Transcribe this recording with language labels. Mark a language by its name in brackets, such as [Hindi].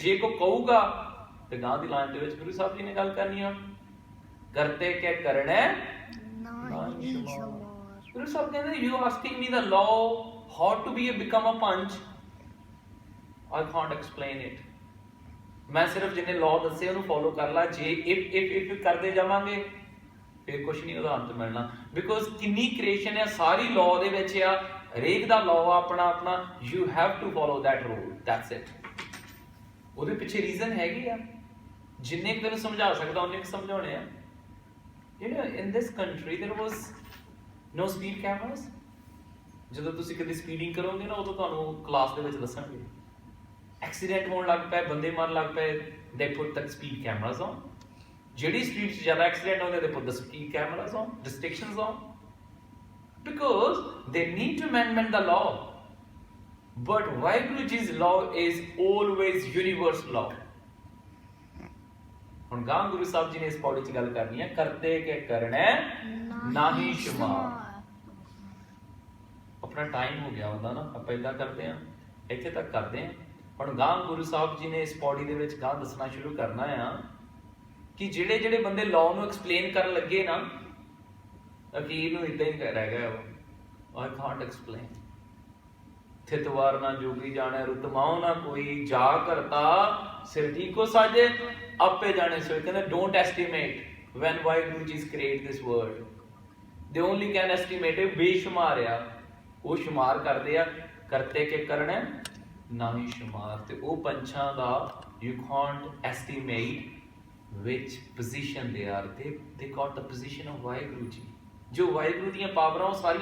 [Punjabi] ਜੇ ਕੋ ਕਹੂਗਾ ਤੇ ਗਾਂ ਦੀ ਲਾਈਨ ਦੇ ਵਿੱਚ ਗੁਰੂ ਸਾਹਿਬ ਜੀ ਨੇ ਗੱਲ ਕਰਨੀ ਆ, ਕਰਤੇ ਕੇ ਕਰਨੇ ਨਾਹੀ ਸ਼ੁਮਾਰ। ਗੁਰੂ ਸਾਹਿਬ ਕਹਿੰਦੇ [English] you asking me the law how to become a punch, I can't explain it. [Punjabi] ਮੈਂ ਸਿਰਫ ਜਿੰਨੇ ਲਾਅ ਦੱਸੇ ਉਹਨੂੰ ਫੋਲੋ ਕਰ ਲਾ। ਜੇ if ਕਰਦੇ ਜਾਵਾਂਗੇ ਫਿਰ ਕੁਛ ਨਹੀਂ ਉਹਦਾ ਅੰਤ ਮਿਲਣਾ। ਬਿਕੋਜ਼ ਕਿੰਨੀ ਕ੍ਰੀਏਸ਼ਨ ਹੈ, ਸਾਰੀ ਲਾਅ ਦੇ ਵਿੱਚ ਆ, ਹਰੇਕ ਦਾ ਲਾਅ ਆਪਣਾ ਆਪਣਾ। [English] You have to follow that rule, that's it. [Punjabi] ਉਹਦੇ ਪਿੱਛੇ ਰੀਜ਼ਨ ਹੈਗੇ ਆ, ਜਿੰਨੇ ਕੁ ਤੈਨੂੰ ਸਮਝਾ ਸਕਦਾ ਉਹਨੇ ਕੁ ਸਮਝਾਉਣੇ ਆ। [English] You know, in this country there was no speed cameras. [Punjabi] ਜਦੋਂ ਤੁਸੀਂ ਕਦੇ ਸਪੀਡਿੰਗ ਕਰੋਗੇ ਨਾ, ਉਦੋਂ ਤੁਹਾਨੂੰ ਕਲਾਸ ਦੇ ਵਿੱਚ ਦੱਸਣਗੇ ਐਕਸੀਡੈਂਟ ਹੋਣ ਲੱਗ ਪਏ, ਬੰਦੇ ਮਰਨ ਲੱਗ ਪਏ, [English] they put the speed cameras on. [Punjabi] ਜਿਹੜੀ ਸਪੀਡ 'ਚ ਜ਼ਿਆਦਾ ਐਕਸੀਡੈਂਟ ਹੁੰਦੇ, [English] they put the speed cameras on, restrictions on, because they need to amend the law. But Waheguru Ji's law is always universal law. [Punjabi] ਹੁਣ ਗਾਂ ਗੁਰੂ ਸਾਹਿਬ ਜੀ ਨੇ ਇਸ ਪੌੜੀ 'ਚ ਗੱਲ ਕਰਨੀ ਹੈ, ਕਰਤੇ ਕੇ ਕਰਨੇ ਨਾਹੀ ਸ਼ੁਮਾਰ। ਆਪਣਾ ਟਾਈਮ ਹੋ ਗਿਆ ਹੁੰਦਾ ਨਾ, ਆਪਾਂ ਏਦਾਂ ਕਰਦੇ ਆ, ਇੱਥੇ ਤੱਕ ਕਰਦੇ ਆ। ਹੁਣ ਗਾਂ ਗੁਰੂ ਸਾਹਿਬ ਜੀ ਨੇ ਇਸ ਪੌੜੀ ਦੇ ਵਿੱਚ ਗਾਂ ਦੱਸਣਾ ਸ਼ੁਰੂ ਕਰਨਾ ਆ ਕਿ ਜਿਹੜੇ ਜਿਹੜੇ ਬੰਦੇ ਲਾਅ ਨੂੰ ਐਕਸਪਲੇਨ ਕਰਨ ਲੱਗੇ ਨਾ, ਅਖੀਰ ਨੂੰ ਇਦਾਂ ਹੀ ਰਹਿ ਗਿਆ ਉਹ, [English] I can't explain. [Punjabi] ਥਿਤਵਾਰ ਨਾ ਜੋਗੀ ਜਾਣੇ ਰੁਤਮਾਓ ਨਾ ਕੋਈ, ਜਾ ਕਰਤਾ ਸਿਰ ਠੀਕੋ ਸਾਜੇ ਆਪੇ ਜਾਣੇ ਸੋਏ। [English] ਕਹਿੰਦੇ don't estimate when Waheguru ji create this world, they only can estimate. [Punjabi] ਇਹ ਬੇਸ਼ੁਮਾਰ ਆ, ਉਹ ਸ਼ੁਮਾਰ ਕਰਦੇ ਆ, ਕਰਤੇ ਕੇ ਕਰਨੇ ਨਾਹੀ ਸ਼ੁਮਾਰ। ਤੇ ਉਹ ਪੰਛਾਂ ਦਾ [English] You can't estimate which position they are, they got the position of Waheguru ji. [Punjabi] ਜੋ ਵਾਹਿਗੁਰੂ ਦੀਆਂ ਪਾਵਰਾਂ ਉਹ ਸਾਰੀਆਂ